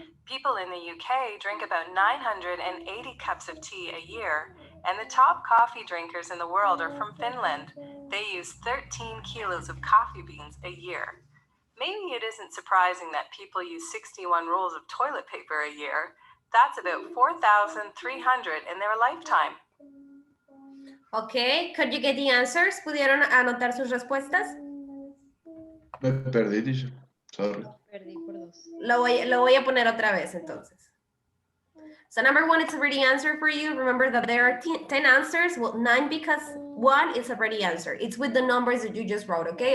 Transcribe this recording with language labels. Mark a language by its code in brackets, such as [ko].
[en] People in the UK drink about 980 cups of tea a year, and the top coffee drinkers in the world are from Finland. They use 13 kilos of coffee beans a year. Maybe it isn't surprising that people use 61 rolls of toilet paper a year. That's about 4,300 in their lifetime. Okay, could you get the answers? [es] ¿Pudieron anotar sus respuestas? Me perdí, teacher. [en] Sorry. [es] Perdí por dos. Lo voy a poner otra vez entonces. [en] So number 1 is already answered for you. Remember that there are 10 answers. Well, 9 because 1 is already answered. It's with the numbers that you just wrote, okay?